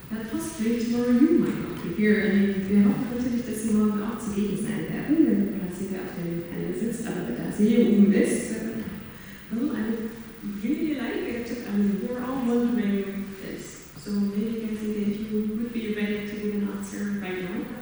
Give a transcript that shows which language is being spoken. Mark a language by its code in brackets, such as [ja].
[en] Possibly tomorrow you might not be here. I mean, [de] wir hoffen natürlich, dass Sie morgen auch zugegen sein werden, wenn Basida auf dem Panel sitzt, aber da sie hier oben ist, [en] well, I would really like it. We're all wondering this, so maybe Basida, if you would be ready to give an answer right now.